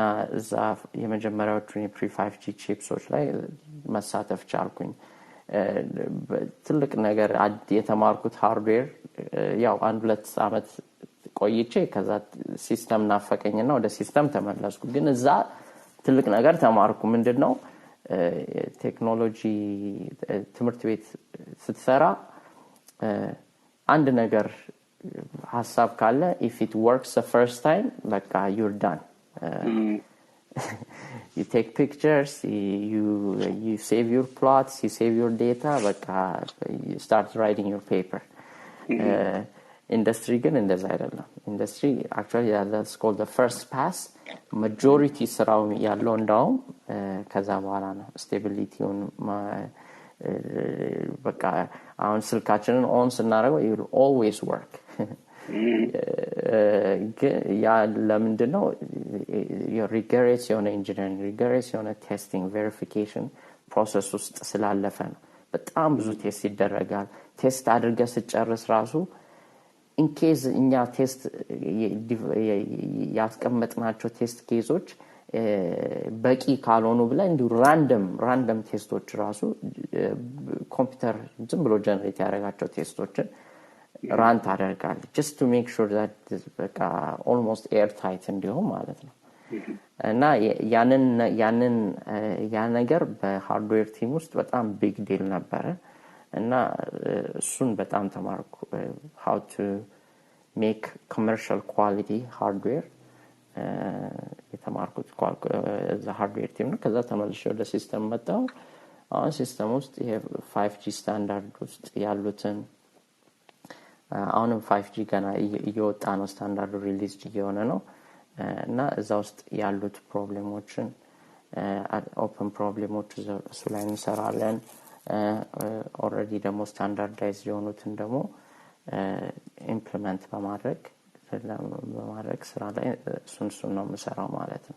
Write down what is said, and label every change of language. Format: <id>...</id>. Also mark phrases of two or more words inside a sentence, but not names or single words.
<am>እዛ የመጀመሪያዎቹ የፕሪ 5G ቺፕሶች ላይ መሳተፍ ቻልኩኝ ትልቅ ነገር የተማርኩት ሃርድዌር ያው 1-2 አመት ቆይቼ ከዛ ሲስተም ናፈቀኝና ወደ ሲስተም ተመለስኩ ግን እዛ ትልቅ ነገር ተማርኩ ምንድነው ቴክኖሎጂ ትምህርት ቤት ስትሰራ አንድ ነገር ሐሳብ ካለ</am> <en>if it works the first time</en> <am>በቃ</am> <en>you're done you take pictures you save your plots you save your data በቃ you start writing your paper industry</en> <am>ግን እንደዛ አይደለም</am> <en>industry actually that's called the first pass majority</en> <am>ስራው ያለው እንዳው ከዛ በኋላ ነው ስቴቢሊቲውን በቃ አሁን ስልካችንን ኦን ስናደርገው</am> <en>it will always work</en> <am>ያ ለምንድነው rigorous የሆነ</am> <en>engineering rigorous</en> <am>የሆነ</am> <en>testing verification process</en> <am>ውስጥ ስላለፈ ነው በጣም ብዙ ቴስት ይደረጋል ቴስት አድርገህ ስጨርስ ራሱ in case እኛ ቴስት ያስቀመጥናቸው</am> <en>test cases</en> <am>በቂ ካልሆኑ ብለ እንዱ</am> <en>random tests</en> <am>ራሱ ኮምፒውተር ዝም ብሎ ጀነሬት ያደርጋቸው ቴስቶችን ራን ታደርጋለህ</am> <en>just to make sure that</en> <am>በቃ</am> <en>almost airtight</en> <am>እንዲሆን ማለት ነው እና ያ ነገር በሃርድዌር ቲም ውስጥ በጣም</am> <en>big deal</en> <am>ነበረ እና እሱን በጣም ተማርኩ</am> <en>how to make commercial quality hardware</en> <am>የተማርኩት</am> <en>hardware team</en> <am>ነው ከዛ ተመልሼ ወደ ሲስተም መጣሁ አሁን ሲስተም ውስጥ ይሄ 5G ስታንዳርድ ውስጥ ያሉትን አሁንም 5G ገና እየወጣ ነው ስታንዳርዱ ሪሊዝ እየሆነ ነው እና እዛ ውስጥ ያሉት ፕሮብሌሞችን</am> <en>open problems</en> <am>እሱ ላይ እንሰራለን ኦሬዲ ደግሞ ስታንዳርዳይዝ የሆኑትን ደግሞ ኢምፕሊመንት በማድረግ ስራ ላይ እሱን ነው የምሰራው ማለት ነው</am>